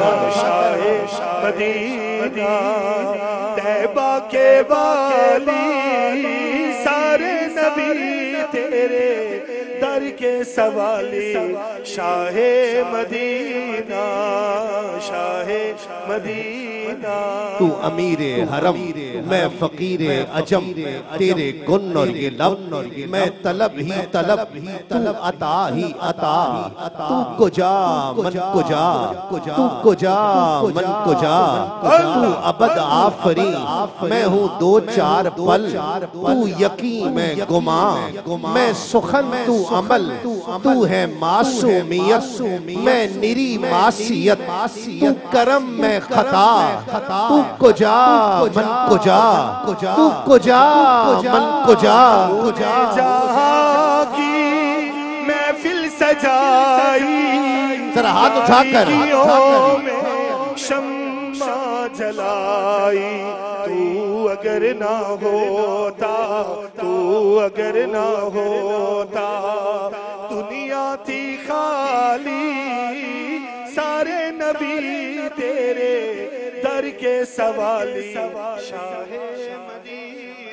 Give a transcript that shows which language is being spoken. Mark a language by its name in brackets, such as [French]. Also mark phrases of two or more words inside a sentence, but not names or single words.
[Urdu] شاہ مدینہ، طیبہ کے والی سارے نبی تیرے در کے سوالی، شاہ مدینہ، شاہ مدینہ۔ تو امیر حرم، میں فقیر عجم، تیرے گن اور یہ لب، میں طلب ہی طلب، تو عطا ہی عطا، [Persian] تو کجا من کجا، تو کجا من کجا، [Urdu] تو ابد آفری، میں ہوں دو چار پل، تو یقین میں گماں، میں سخن تو عمل، تو ہے معصومیت، میں نری معصیت، تو کرم میں خطا، [Persian] تو کجا من کجا، تو کجا من کجا۔ [Urdu] جہاں کی محفل سجائی، ذرا ہاتھ اٹھا کر، شمع جلائی، تو اگر نہ ہوتا، تو اگر نہ ہوتا، دنیا تھی خالی، سارے نبی تیرے در کے سوالی، شاہ مدینہ۔